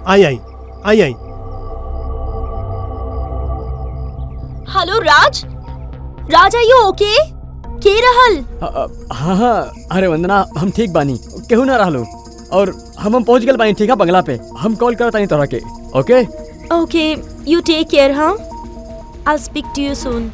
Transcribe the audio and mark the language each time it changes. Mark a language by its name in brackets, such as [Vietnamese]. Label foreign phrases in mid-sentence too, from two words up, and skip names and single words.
[Bhojpuri] आई। [English] hello Raj, are you okay? [Bhojpuri] के रहल? हाँ, अरे वंदना, हम ठीक बानी, केहू ना रहलो और हम पहुंच गए बानी। ठीक है, बंगला पे हम कॉल करता नहीं तोरा के। [English] okay, you take care. हाँ, I speak to you soon.